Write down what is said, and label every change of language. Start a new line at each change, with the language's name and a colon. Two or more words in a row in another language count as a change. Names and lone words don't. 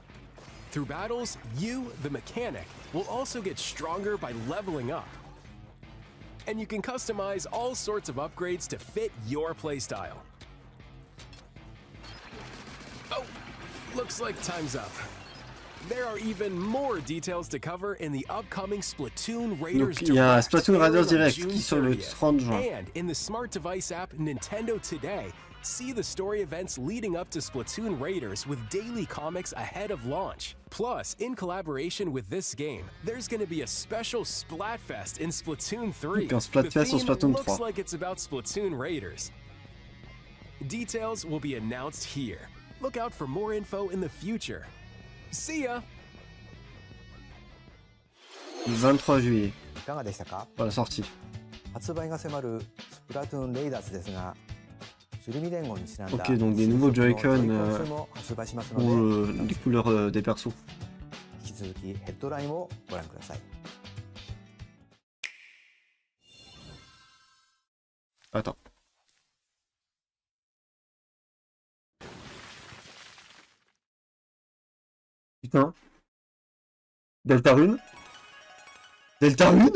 English: Through battles, you, the Mechanic, will also get stronger by leveling up. And you can customize all sorts of upgrades to fit your playstyle. Oh, looks like time's up. There are even more details to cover in the upcoming Splatoon Raiders
French: Donc il y a un
English: Direct
French: Splatoon Raiders
English: airing on Direct June
French: qui sort le
English: 30th.
French: 30 juin.
English: And in the smart device app Nintendo Today, See the story events leading up to Splatoon Raiders with daily comics ahead of launch. Plus, in collaboration with this game, there's going to be a special Splatfest in Splatoon 3.
French: Donc un Splatfest en Splatoon 3.
English: Looks like it's about Splatoon Raiders. Details will be announced here. Look out for more info in the future. See ya!
French: 23 juillet.
Japanese: いかがでしたか？
French: Voilà, sortie.
Japanese: 発売が迫るスプラトゥーンレイダーズですが、鶴見連合にちなんだ
French: Ok, donc des nouveaux Joy-Con
Japanese: も発売しますの
French: pour
Japanese: で、
French: les couleurs des persos.
Japanese: 引き続きヘッドラインをご覧ください。
French: Attends. Putain. Deltarune? Deltarune?